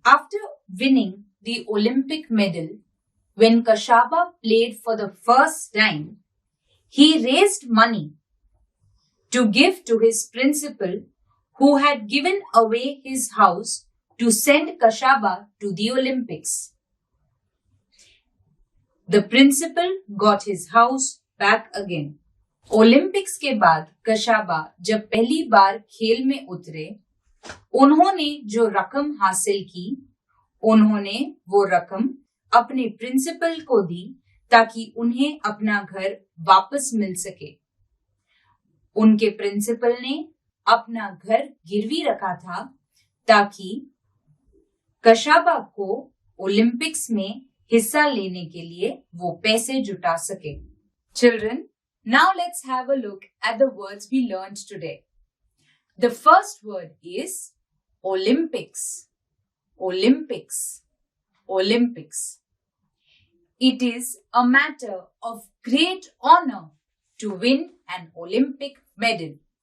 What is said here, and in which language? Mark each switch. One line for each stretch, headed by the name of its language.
English: After winning the Olympic medal, when Kashaba played for the first time, he raised money to give to his principal, who had given away his house to send Kashaba to the Olympics. The principal got his house back again.
Hindi: Olympics के बाद कशाबा जब पहली बार खेल में उतरे, उन्होंने जो रकम हासिल की, उन्होंने वो रकम अपने प्रिंसिपल को दी ताकि उन्हें अपना घर वापस मिल सके। उनके प्रिंसिपल ने अपना घर गिरवी रखा था ताकि कशाबा को ओलंपिक्स में हिस्सा लेने के लिए वो पैसे जुटा सके।
English: Children, now let's have a look at the words we learned today. The first word is Olympics. Olympics. Olympics. It is a matter of great honor to win an Olympic medal.